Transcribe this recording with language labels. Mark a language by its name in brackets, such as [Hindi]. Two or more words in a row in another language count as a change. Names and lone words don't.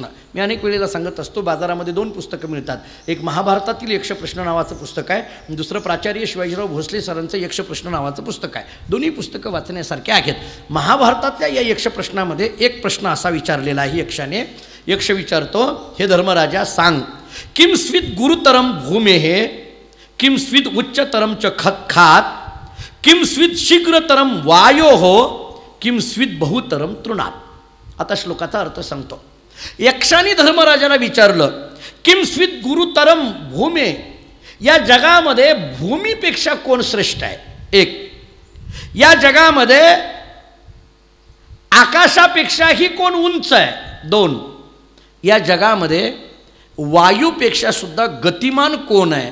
[Marathi] मी अनेक वेळेला सांगत असतो, बाजारामध्ये 2 पुस्तकं मिळतात. एक महाभारतातील यक्षप्रश्न नावाचं पुस्तक आहे, दुसरं प्राचार्य शिवाजीराव भोसले सरांचं यक्षप्रश्न नावाचं पुस्तक आहे. दोन्ही पुस्तकं वाचण्यासारखे आहेत. महाभारतातल्या या यक्षप्रश्नामध्ये एक प्रश्न असा विचारलेला आहे यक्षाने. यक्ष विचारतो, हे धर्मराजा सांग, [Sanskrit] किम स्वित गुरुतरम भूमेः किम स्वित उच्चतरम च खात किम स्वित शीघ्रतरम वायोः किम स्वित बहुतरम तृणात. [Marathi] आता श्लोकाचा अर्थ सांगतो. यक्षाने धर्मराजाला विचारलं, [Sanskrit] किम स्वित गुरुतरम भूमे, [Marathi] या जगामध्ये भूमीपेक्षा कोण श्रेष्ठ आहे? 1. या जगामध्ये आकाशापेक्षाही कोण उंच आहे? 2. या जगामध्ये वायूपेक्षा सुद्धा गतिमान कोण आहे?